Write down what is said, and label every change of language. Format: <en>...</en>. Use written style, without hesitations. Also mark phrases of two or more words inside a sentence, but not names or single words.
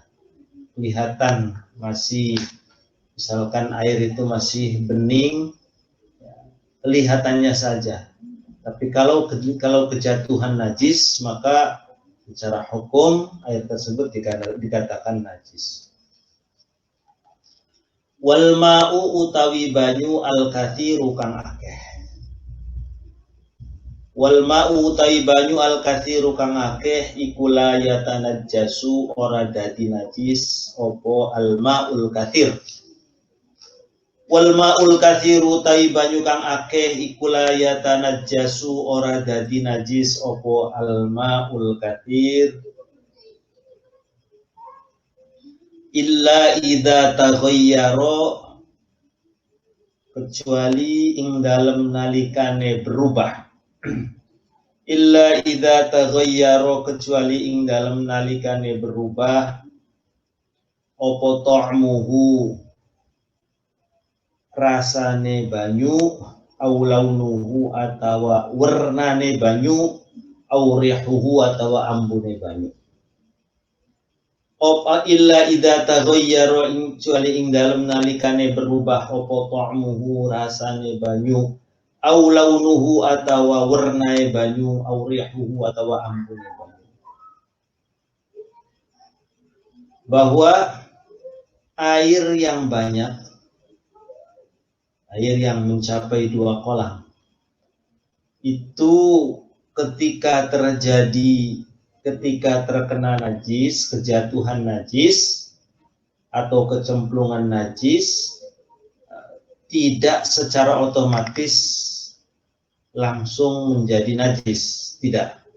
<id>Kelihatan masih, misalkan air itu masih bening, kelihatannya saja. Tapi kalau kejatuhan najis, maka secara hukum air tersebut dikatakan najis.</id> <ar>Wal ma'u</ar> <jv>utawi banyu</jv> <ar>al kathiru</ar> <jv>kang akeh.</jv> <ar>Wal ma'u</ar> <jv>utawi banyu</jv> <ar>al kathiru</ar> <jv>kang akeh iku</jv> <ar>la yatanajjasu</ar> <jv>ora dadi najis opo</jv> <ar>al ma'ul kathir. Wal ma'ul kathiru</ar> <jv>utawi banyu kang akeh iku</jv> <ar>la yatanajjasu</ar> <jv>ora dadi najis opo</jv> <ar>al ma'ul kathir illa idza taghayyara,</ar> <jv>kecuali ing dalem nalikane berubah.</jv> <ar>Illa idza taghayyara,</ar> <jv>kecuali ing dalem nalikane berubah apa ta'muhu, rasane banyu,</jv> <ar>au launuhu</ar> <jv>atawa warnane banyu,</jv> <ar>au rihuhu</ar> <jv>atawa ambune banyu. Opa</jv> <ar>illa idza taghayyara</ar> <jv>kecuali ing dalem nalikane berubah apa ta'muhu rasane banyu,</jv> <ar>au launuhu</ar> <jv>atawa warnae banyu,</jv> <ar>au rihuhu</ar> <jv>atawa ambune banyu.</jv> <id>Bahwa air yang banyak, air yang mencapai 2 kolam, itu ketika terkena najis, kejatuhan najis atau kecemplungan najis, tidak secara otomatis langsung menjadi najis, tidak</id>